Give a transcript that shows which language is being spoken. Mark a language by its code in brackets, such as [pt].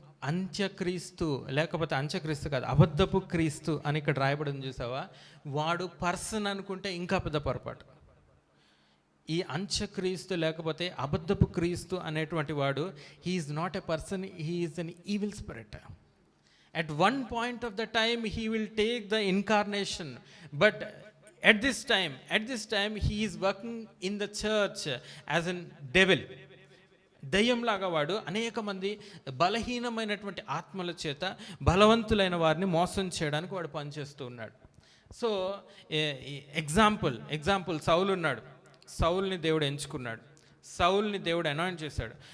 [te] అంత్యక్రీస్తు, లేకపోతే అంత్యక్రీస్తు కాదు, అబద్ధపు క్రీస్తు అని ఇక్కడ రాయబడింది చూసావా, వాడు పర్సన్ అనుకుంటే ఇంకా పెద్ద పొరపాటు. ఈ అంత్యక్రీస్తు లేకపోతే అబద్ధపు క్రీస్తు అనేటువంటి వాడు, [en] He's not a person, he's an evil spirit. At one point of the time he will take the incarnation, but at this time he is working in the church as a devil. [te] దయ్యంలాగా వాడు అనేక మంది బలహీనమైనటువంటి ఆత్మల చేత బలవంతులైన వారిని మోసం చేయడానికి వాడు పనిచేస్తూ ఉన్నాడు. సో ఎగ్జాంపుల్ సౌలు ఉన్నాడు, సౌల్ని దేవుడు ఎంచుకున్నాడు, సౌల్ని దేవుడు అనాయింట్ చేశాడు.